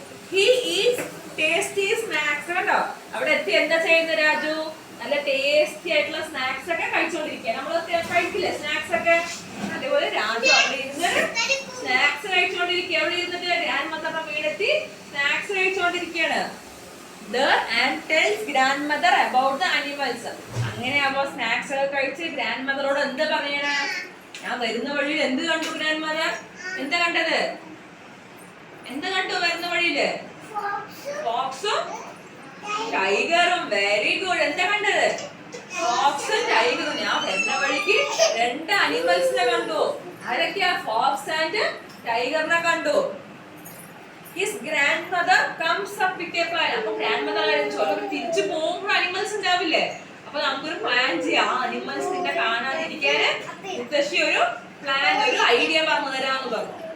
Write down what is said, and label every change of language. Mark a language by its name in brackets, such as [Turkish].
[English] He eats tasty snacks. [Malayalam] കേട്ടോ, അവിടെ എത്തി എന്താ ചെയ്യുന്നത് രാജു? നല്ല ടേസ്റ്റി ആയിട്ടുള്ള സ്നാക്സ് ഒക്കെ കഴിച്ചോണ്ടിരിക്കുക. നമ്മള് കഴിക്കില്ലേ സ്നാക്സ് ഒക്കെ? അതേപോലെ രാജു അവിടെ ഇരുന്ന് സ്നാക്സ് കഴിച്ചോണ്ടിരിക്കുക. അവിടെ ഇരുന്നിട്ട് grand മദറിന്റെ വീടെത്തി snacks കഴിച്ചോണ്ടിരിക്കുകയാണ്. [English] And tells grandmother about the animals. [Malayalam] അങ്ങനെ അപ്പൊ സ്നാക്സ് ഒക്കെ കഴിച്ച് ഗ്രാൻഡ് മദറോട് എന്താ പറയണ? ഞാൻ വരുന്ന വഴിയിൽ എന്ത് കണ്ടു ഗ്രാൻഡ് മദർ? എന്താ കണ്ടത്? എന്താ കണ്ടു വരുന്ന വഴിയില്? ഫോക്സും ടൈഗറും. Very good. എന്താ കണ്ടത്? ഫോക്സും ടൈഗറും. ഞാൻ വരുന്ന വഴിക്ക് രണ്ട് അനിമൽസിനെ കണ്ടു. ആരൊക്കെയാ? ഫോക്സ് ആൻഡ് ടൈഗറിനെ കണ്ടു. [English] His grandmother comes up with a plan. [Malayalam] അപ്പൊ ഗ്രാൻഡ് മദർ തിരിച്ചു പോകുമ്പോൾ അനിമൽസ് ഉണ്ടാവില്ലേ? അപ്പൊ നമുക്കൊരു പ്ലാൻ ചെയ്യാം. ആ അനിമൽസിനെ കാണാതിരിക്കാന് മുത്തശ്ശി ഒരു പ്ലാൻ, ഒരു ഐഡിയ പറഞ്ഞു തരാന്ന് പറഞ്ഞു.